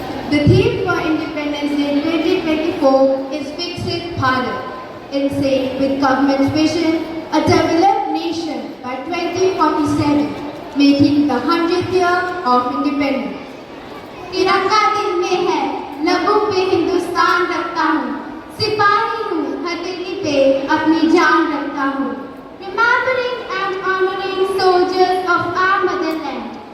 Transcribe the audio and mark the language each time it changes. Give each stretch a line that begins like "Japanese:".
English: The theme for Independence Day 2024 is Viksit Bharat, in sync with government's vision, a developed nation by 2047, making the 100th year of independence.
Hindi: तिरंगा दिल में है, लबों पे हिंदुस्तान रखता हूँ, सिपाही हूँ, हथेली पे अपनी जान रखता हूँ.
English: Remembering and honoring soldiers of our motherland.